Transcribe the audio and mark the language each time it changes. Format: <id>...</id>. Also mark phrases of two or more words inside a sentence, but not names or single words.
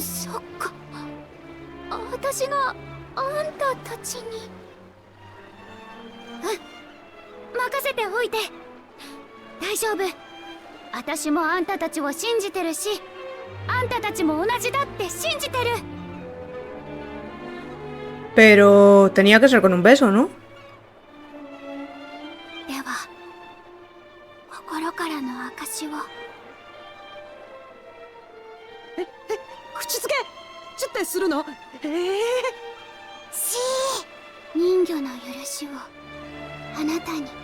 <ja>そっか。私があんたたちに。任せておいて。大丈夫。私もあんたたちを信じてるし、あんたたちも同じだって信じてる。</ja> <es>Pero tenía que ser con un beso, ¿no?</es> <ja>では、心からの証を。口づけちょってするの？人魚の許しをあなたに。</ja>